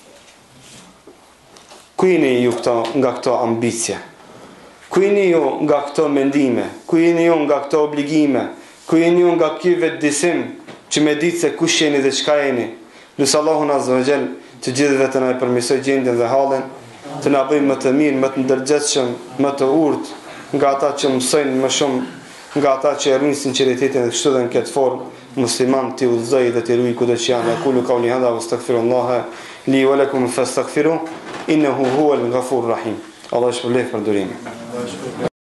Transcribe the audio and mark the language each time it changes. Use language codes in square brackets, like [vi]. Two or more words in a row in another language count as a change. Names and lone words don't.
[sq] Kujini ju nga këto ambicje, kujini ju nga këto mendime, kujini ju nga këto obligime, kujini ju nga ky vetëdisim që me ditë se kush jeni dhe çka jeni. Lusë Allahun [ar] عز وجل [sq] të gjithëve të na e përmirësoj gjendjen dhe halin, të na bëjë më të mirë, më të ndërgjegjshëm, më të urtë, nga ata që mësojnë më shumë, nga ata që e ruajnë sinqeritetin dhe kështu dhe në këtë formë, musliman të udhëzoj dhe të ruaj kudo që janë. [ar] أقول قولي هذا وأستغفر الله لي ولكم فاستغفروه إنه هو الغفور الرحيم. [sq] Allah shpëlbej për durimin.